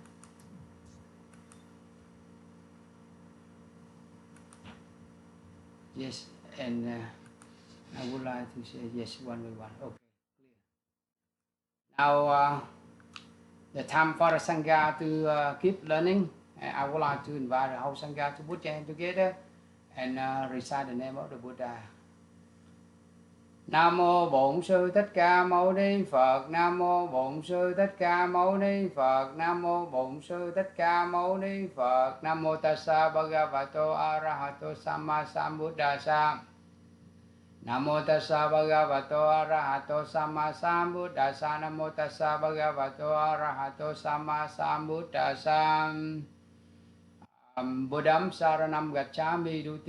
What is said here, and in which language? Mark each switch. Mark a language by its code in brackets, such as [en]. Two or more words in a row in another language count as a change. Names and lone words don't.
[en] Yes, and I would like to say yes one by one. Okay, clear. Now the time for the Sangha to keep learning. I would like to invite the whole Sangha to put your hand together and recite the name of the Buddha. [vi] Nam mô Bổn Sư Thích Ca Mâu Ni Phật. Nam mô Bổn Sư Thích Ca Mâu Ni Phật. Nam mô Bổn Sư Thích Ca Mâu Ni Phật. Nam mô [pi] Tassa Bhagavato Arahato Samma Sambuddhassa. [vi] Nam mô [pi] Tassa Bhagavato Arahato Samma Sambuddhassa. [vi] Nam mô [pi] Tassa Bhagavato Arahato Samma Sambuddhassa. Buddham Saranam Gacchami